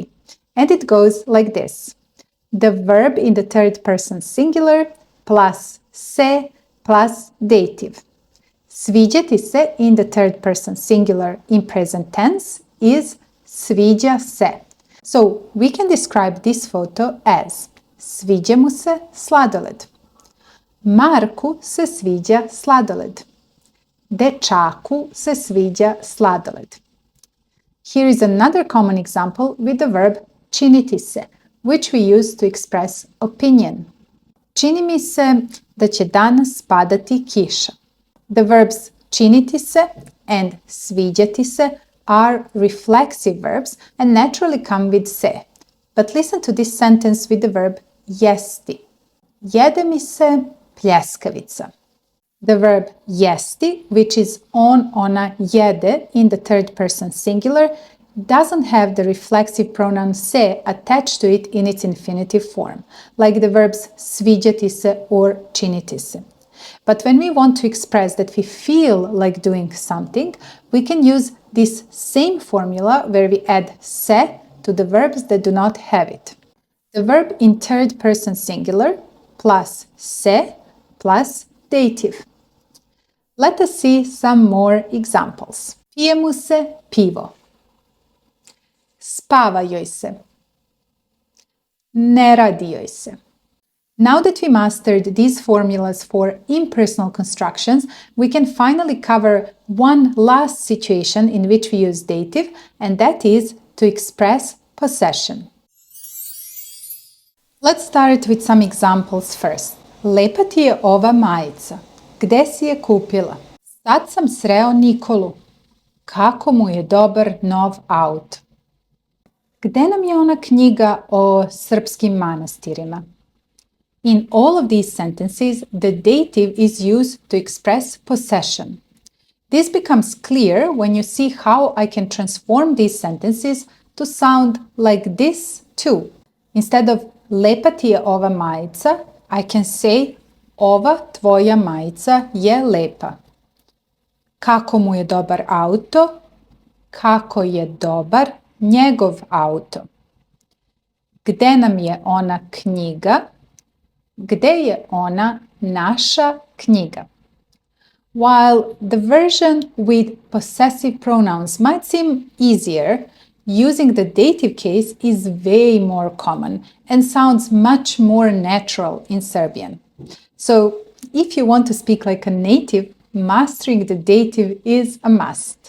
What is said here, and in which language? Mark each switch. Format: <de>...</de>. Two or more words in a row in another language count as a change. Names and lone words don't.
<en>And it goes like this. The verb in the third person singular plus se plus dative.</en> <sr>Sviđati se</sr> <en>in the third person singular in present tense is</en> <sr>sviđa se.</sr> <en>So we can describe this photo as</en> <sr>sviđa mu se sladoled. Marku se sviđa sladoled. Dečaku se sviđa sladoled.</sr> <en>Here is another common example with the verb</en> <sr>činiti se,</sr> <en>which we use to express opinion.</en> <sr>Čini mi se da će danas padati kiša.</sr> <en>The verbs</en> <sr>činiti se</sr> <en>and</en> <sr>sviđati se</sr> <en>are reflexive verbs and naturally come with se. But listen to this sentence with the verb jesti.</en> <sr>Jede mi se pljeskavica.</sr> <en>The verb jesti, which is</en> <sr>on, ona, jede</sr> <en>in the third person singular, doesn't have the reflexive pronoun se attached to it in its infinitive form, like the verbs</en> <sr>sviđati se</sr> <en>or</en> <sr>činiti se.</sr> <en>But when we want to express that we feel like doing something, we can use this same formula where we add se to the verbs that do not have it. The verb in third person singular plus se plus dative. Let us see some more examples.</en> <sr>Pije mu se pivo. Spava joj se. Ne radi joj se.</sr> <en>Now that we mastered these formulas for impersonal constructions, we can finally cover one last situation in which we use dative, and that is to express possession. Let's start with some examples first.</en> <sr>Lepa ti je ova majica. Gde si je kupila? Sad sam sreo Nikolu. Kako mu je dobar nov auto. Gde nam je ona knjiga o srpskim manastirima?</sr> <en>In all of these sentences, the dative is used to express possession. This becomes clear when you see how I can transform these sentences to sound like this too. Instead of</en> <sr>lepa ti je ova majica,</sr> <en>I can say</en> <sr>ova tvoja majica je lepa. Kako mu je dobar auto? Kako je dobar njegov auto. Gde nam je ona knjiga? Gde je ona naša knjiga?</sr> <en>While the version with possessive pronouns might seem easier, using the dative case is way more common and sounds much more natural in Serbian. So, if you want to speak like a native, mastering the dative is a must.</en>